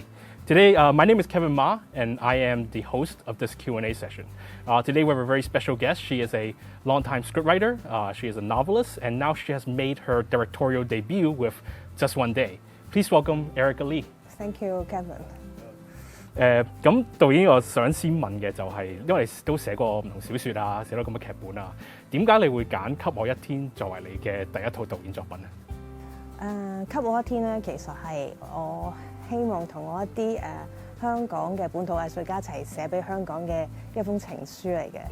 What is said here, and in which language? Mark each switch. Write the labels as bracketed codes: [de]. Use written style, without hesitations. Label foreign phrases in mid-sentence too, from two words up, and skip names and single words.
[en] Today, my name is Kevin Ma, and I am the host of this Q&A session. Today we have a very special guest. She is a longtime scriptwriter, she is a novelist, and now she has made her directorial debut with Just One Day. Please welcome Erica Lee. Thank you, Kevin. [yue] 咁導演，我想先問嘅就係，因為你都寫過唔同小説啊，寫咗咁嘅劇本啊，點解你會揀《給我一天》作為你嘅第一套導演作品呢？給我一天咧，其實係我希望同我一啲香港嘅本土藝術家一齊寫俾香港嘅一封情書嚟嘅。